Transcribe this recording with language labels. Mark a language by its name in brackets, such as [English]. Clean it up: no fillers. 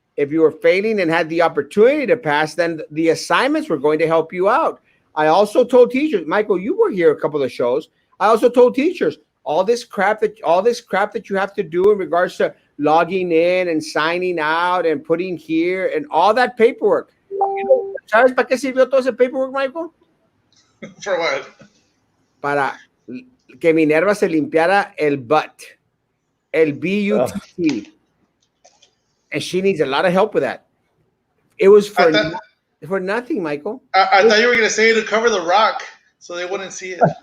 [English] If you were failing and had the opportunity to pass, then the assignments were going to help you out. I also told teachers, Michael, you were here a couple of shows. I also told teachers all this crap that you have to do in regards to logging in and signing out and putting here and all that paperwork. [Spanish] ¿Sabes para qué sirvió todo ese paperwork, Michael? [English] For what? [Spanish] Para que Minerva se limpiara el butt, el butt, [English] and she needs a lot of help with that. It was for nothing, Michael. I thought you were gonna say to cover the rock so they wouldn't see it.